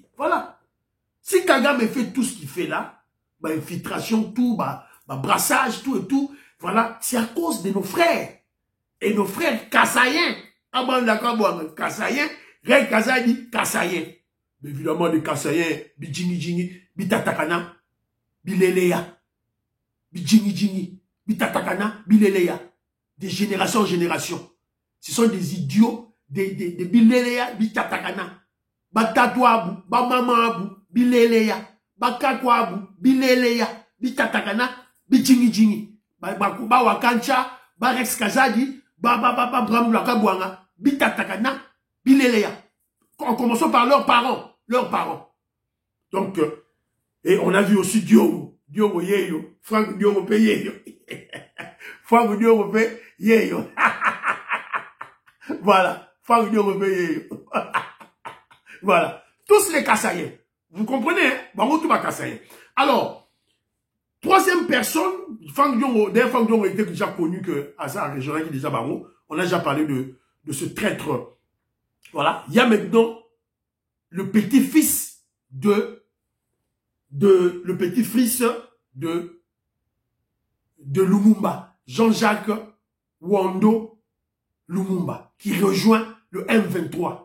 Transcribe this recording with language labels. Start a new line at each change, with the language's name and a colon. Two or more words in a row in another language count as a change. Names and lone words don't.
French: Voilà. Si Kagame fait tout ce qu'il fait là, infiltration, tout, brassage, tout et tout, voilà, c'est à cause de nos frères. Et nos frères kassaïens. Kassaïens, Rex Kazadi, kassaïens. Mais évidemment, les kassaïens,
Luba-Lulua: bijingi, bitatakana, bileleya. Bijingi, bitatakana, bileleya.
French: De génération en génération. Ce sont des idiots, des
Luba-Lulua: bileleya, bitatakana. Batatwabu, bamamabu, bileleya, bakakwabu, bileleya, bitatakana, bijingi. Ba wakancha, ba Rex Kazadi, bramulakabwanga, bitatakana, bileleya.
French: En commençant par leurs parents. Donc, et on a vu aussi Diogo Yeyo, Franck Diogo Yeyo. Franck Diogo Yeyo. Voilà, Franck Diogo Yeyo. Voilà, tous les Kassaïens. Vous comprenez, hein? Alors, troisième personne, Franck Diogo était déjà connu que Asa régional qui déjà Bango. On a déjà parlé de ce traître. Voilà, il y a maintenant le petit-fils de Lumumba, Jean-Jacques Wando Lumumba, qui rejoint le M23.